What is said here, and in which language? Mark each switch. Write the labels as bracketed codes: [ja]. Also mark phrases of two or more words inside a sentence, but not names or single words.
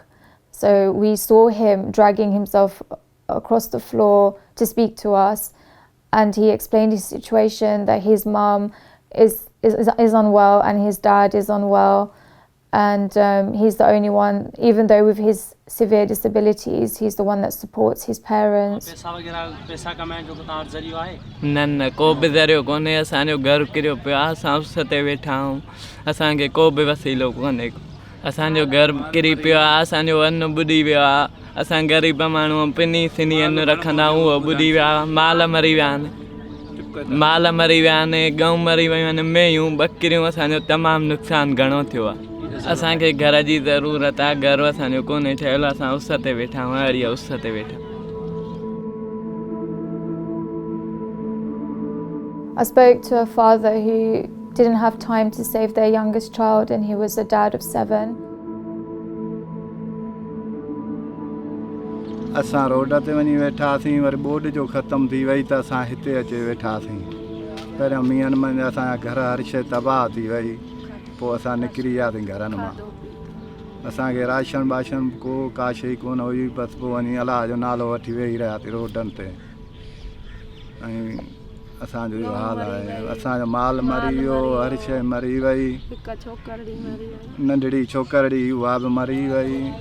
[en] So we saw him dragging himself across the floor to speak to us. And he explained his situation, that his mum is unwell and his dad is unwell. And he's the only one, even though with his severe disabilities, he's the one that supports his parents. [sd] न को बि ज़रियो कोन्हे असांजो घर किरियो पियो आहे असां उस ते वेठा आहियूं असांखे को बि वसीलो कोन्हे असांजो घर किरी पियो आहे असांजो अन्न ॿुॾी वियो आहे असां ग़रीब माण्हू पिनी सिनी अन्न रखंदा उहो ॿुॾी विया माल मरी विया आहिनि गऊं मरी वियूं आहिनि मेंहियूं ॿकरियूं असांजो तमामु नुक़सानु घणो थियो आहे असांखे घर जी ज़रूरत आहे घर असांजो कोन्हे ठहियलु असां उस ते वेठा आहियूं अहिड़ी उस ते वेठा [en] I spoke to a father who didn't have time to save their youngest child, and he was a dad of 7. [sd] असां रोड ते वञी वेठासीं वरी बोड जो ख़तम थी वई त असां हिते अची वेठासीं पहिरियों मींहनि में असांजा घर हर शइ तबाह थी वई पोइ असां निकिरी वियासीं घरनि मां असांखे राशन वाशन का शइ कोन हुई बसि पोइ वञी अलाह जो नालो वठी वेही रहियासीं रोडनि ते ऐं असांजो इहो हाल आहे असांजो माल मरी वियो हर शइ मरी वई नंढड़ी छोकिरड़ी उहा बि मरी वई